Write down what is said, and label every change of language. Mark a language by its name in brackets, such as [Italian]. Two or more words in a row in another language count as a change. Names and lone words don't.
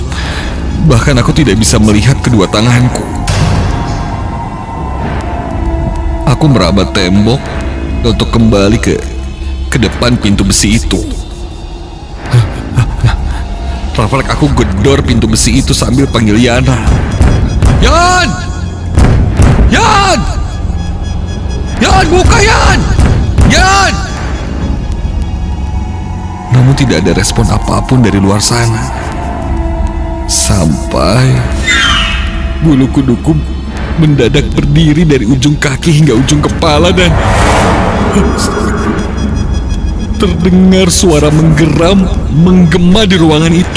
[Indonesian] Bahkan aku tidak bisa melihat kedua tanganku. Aku merabat tembok untuk kembali ke depan pintu besi itu. Refleks aku gedor pintu besi itu sambil panggil Yana. Yan! Yan! Yan, buka Yan! Yan! Namun tidak ada respon apapun dari luar sana. Sampai bulu kuduku mendadak berdiri dari ujung kaki hingga ujung kepala dan terdengar suara menggeram menggema di ruangan itu.